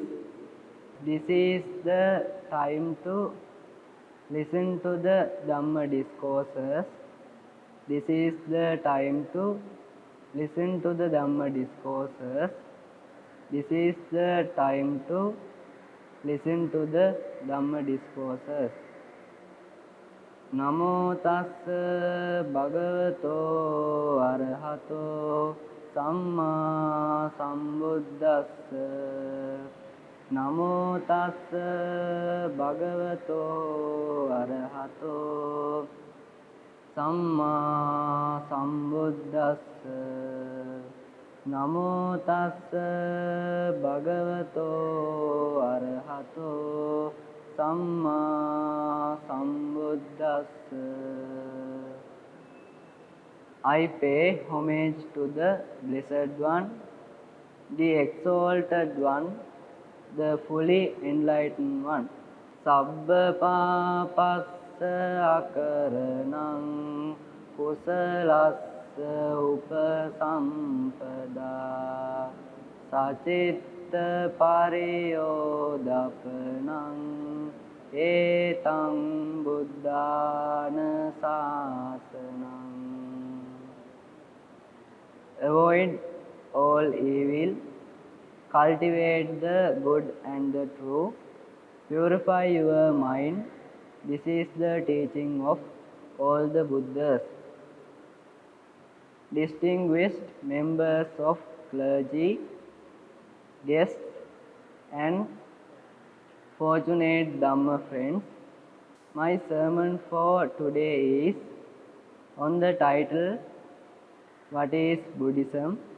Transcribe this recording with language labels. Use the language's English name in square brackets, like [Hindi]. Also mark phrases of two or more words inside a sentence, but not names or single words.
[English] This is the time to listen to the Dhamma discourses. This is the time to listen to the Dhamma discourses. This is the time to listen to the Dhamma discourses. [Pali] Namo tassa bhagavato arahato samma sambuddhassa. Namo tassa bhagavato arahato samma sambuddhassa. Namo tassa bhagavato arahato samma sambuddhassa. [English] I pay homage to the Blessed One, the Exalted One, the fully enlightened one. [Pali] Sabba papassa akaranam kusalassa upasampada sacitta pariyodapanam etam buddhana sasanam. [English] Avoid all evil, cultivate the good and the true, purify your mind. This is the teaching of all the Buddhas. Distinguished members of clergy, guests and fortunate Dhamma friends, my sermon for today is on the title, What is Buddhism?